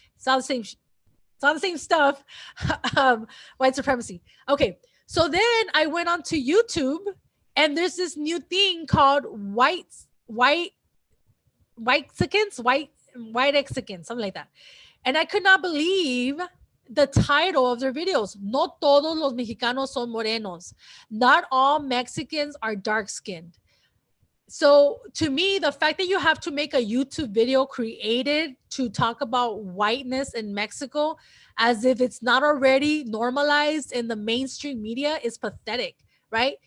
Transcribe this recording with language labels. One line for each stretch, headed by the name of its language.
English: It's all the same stuff. White supremacy. Okay, so then I went on to YouTube, and there's this new thing called white Mexicans, white Mexicans, something like that. And I could not believe the title of their videos.
Spanish: No todos los mexicanos son morenos.
English: Not all Mexicans are dark skinned. So to me, the fact that you have to make a YouTube video created to talk about whiteness in Mexico as if it's not already normalized in the mainstream media is pathetic, right?